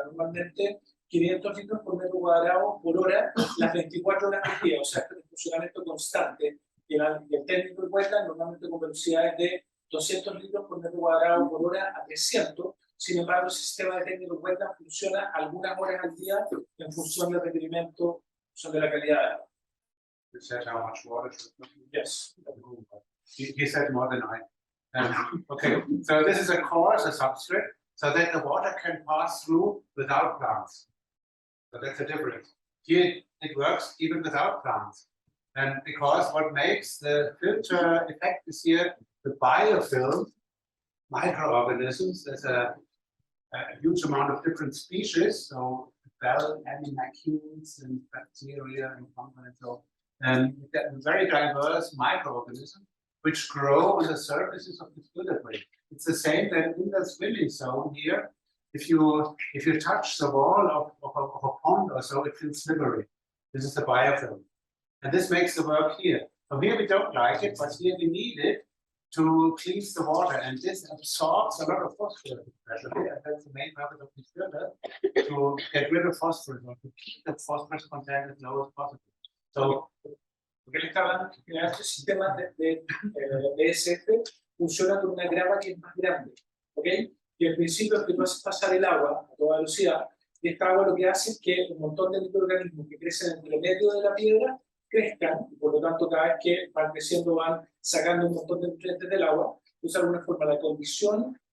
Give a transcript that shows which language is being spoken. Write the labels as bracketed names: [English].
[Spanish] Normalmente 500 litros por metro cuadrado por hora, las 24 horas del día. O sea, este es un funcionamiento constante. Y el técnico de wetland normalmente con velocidades de 200 litros por metro cuadrado por hora a 300. Sin embargo, el sistema de técnico de wetland funciona algunas horas al día en función del requerimiento, son de la calidad de agua. [English] You said how much water should be. Yes. He said more than I. Okay, so this is a course, a substrate, so that the water can pass through without plants. So that's the difference. Here it works even without plants. And because what makes the filter effect is here the biofilm, microorganisms. There's a huge amount of different species, so bell animalcules and bacteria and fungi and so. And very diverse microorganisms which grow on the surfaces of the filter plate. It's the same that in the swimming zone here. If you touch the wall of a pond or so, it feels slippery. This is the biofilm, and this makes the work here. So here we don't like it, but here we need it to cleanse the water, and this absorbs a lot of phosphorus, especially, and that's the main purpose of this filter, to get rid of phosphorus or to keep the phosphorus content as low as possible. So, [Spanish] lo que él está hablando es que este sistema de DSF funciona con una grava que es más grande, ¿ok? Y al principio es que tú haces pasar el agua a toda velocidad, y esta agua lo que hace es que un montón de microorganismos que crecen entre medio de la piedra crezcan, y por lo tanto cada vez que van creciendo van sacando un montón de nutrientes del agua. Entonces de alguna forma la condición